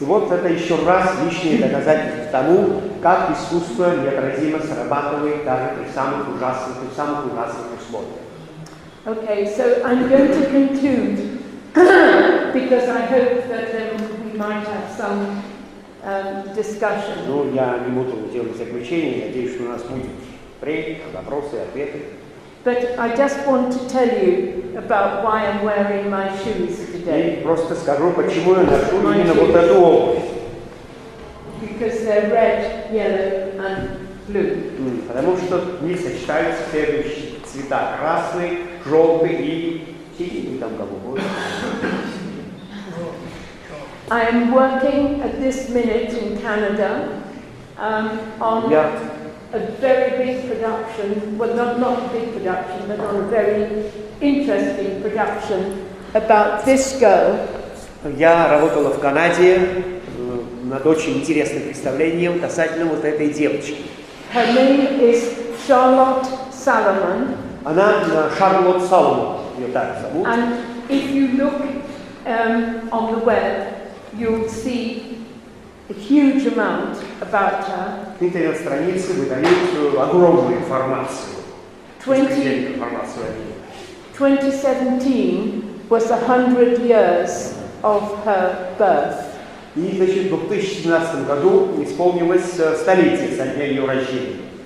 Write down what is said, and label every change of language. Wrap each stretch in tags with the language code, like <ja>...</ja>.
<ru>И вот это еще раз лишнее доказательство тому, как искусство неотразимо срабатывает даже при самых ужасных условиях.</ru> <en>Okay, so I'm going to conclude because I hope that we might have some discussion.</en> <ru>Ну, я не буду делать заключение, надеюсь, что у нас будет время, вопросы, ответы.</ru> <en>But I just want to tell you about why I'm wearing my shoes today.</en> <ru>И просто скажу, почему я ношу именно вот эту обувь.</ru> <en>Because they're red, yellow and blue.</en> <ru>Потому что в них сочетаются следующие цвета: красный, желтый и синий, там голубой.</ru> <en>I am working at this minute in Canada on a very big production, well not a big production, but on a very interesting production about this girl.</en> <ru>Я работала в Канаде над очень интересным представлением касательно вот этой девочки.</ru> <en>Her name is Charlotte Salomon.</en> <ru>Она Шарлотт Саломон, ее так зовут.</ru> <en>And if you look on the web, you'll see a huge amount about her.</en> <ru>На интернет-странице выдают огромную информацию.</ru> <en>2017 was 100 years of her birth.</en> <ru>И, значит, в 2017 году исполнилось столетие со дня ее рождения.</ru>